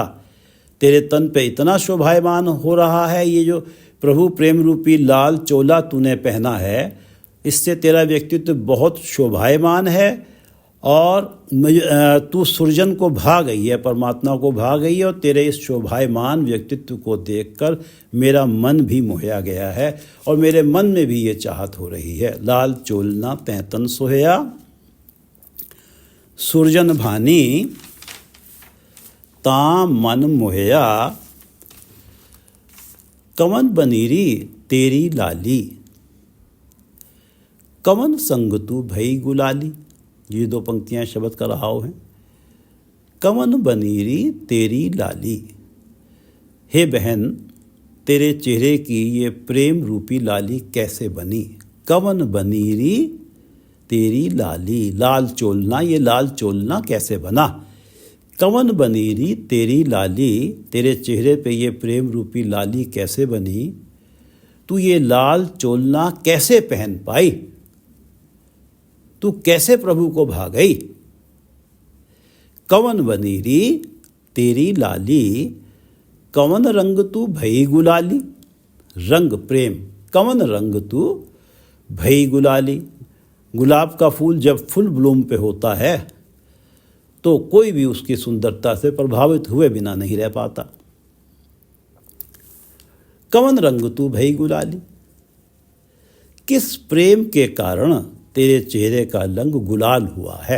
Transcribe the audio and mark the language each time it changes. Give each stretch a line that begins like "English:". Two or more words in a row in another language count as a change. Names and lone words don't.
Hindi: तेरे तन पे इतना शोभायमान हो रहा है ये जो प्रभु प्रेम रूपी लाल चोला तूने पहना है, इससे तेरा व्यक्तित्व बहुत शोभायमान है और तू सुरजन को भा गई है, परमात्मा को भा गई है, और तेरे इस शोभायमान व्यक्तित्व को देखकर मेरा मन भी मोहा गया है और मेरे मन में भी ये चाहत हो रही है।
Punjabi: ਲਾਲ ਚੋਲਨਾ ਤੈਂ ਤਨ ਸੋਹਿਆ, ਸੁਰਜਨ ਭਾਨੀ ਤਾ ਮਨ ਮੋਹਿਆ। ਕਵਨ ਬਨੀਰੀ ਤੇਰੀ ਲਾਲੀ, ਕਵਨ ਸੰਗ ਤੂ ਭਈ ਗੁਲਾਲੀ।
Hindi: ये दो पंक्तियां शब्द का रहाव हैं।
Punjabi: ਕਵਨ ਬਨੀਰੀ ਤੇਰੀ ਲਾਲੀ,
Hindi: हे बहन तेरे चेहरे की ये प्रेम रूपी लाली कैसे बनी।
Punjabi: ਕਵਨ ਬਨੀਰੀ ਤੇਰੀ ਲਾਲੀ,
Hindi: लाल चोलना, ये लाल चोलना कैसे बना।
Punjabi: ਕਵਨ ਬਨੀਰੀ ਤੇਰੀ ਲਾਲੀ,
Hindi: तेरे चेहरे पे ये प्रेम रूपी लाली कैसे बनी। तू ये लाल चोलना कैसे पहन पाई, तू कैसे प्रभु को भा गई।
Punjabi: ਕਵਨ ਬਨੀਰੀ ਤੇਰੀ ਲਾਲੀ, ਕਵਨ ਰੰਗ ਤੂ ਭਈ ਗੁਲਾਲੀ। ਰੰਗ ਪ੍ਰੇਮ, ਕਵਨ ਰੰਗ ਤੂ ਭਈ ਗੁਲਾਲੀ।
Hindi: गुलाब का फूल जब
English: full bloom
Hindi: पे होता है तो कोई भी उसकी सुंदरता से प्रभावित हुए बिना नहीं रह पाता।
Punjabi: ਕਵਨ ਰੰਗ ਤੂ ਭਈ ਗੁਲਾਲੀ,
Hindi: किस प्रेम के कारण तेरे चेहरे का रंग गुलाल हुआ है।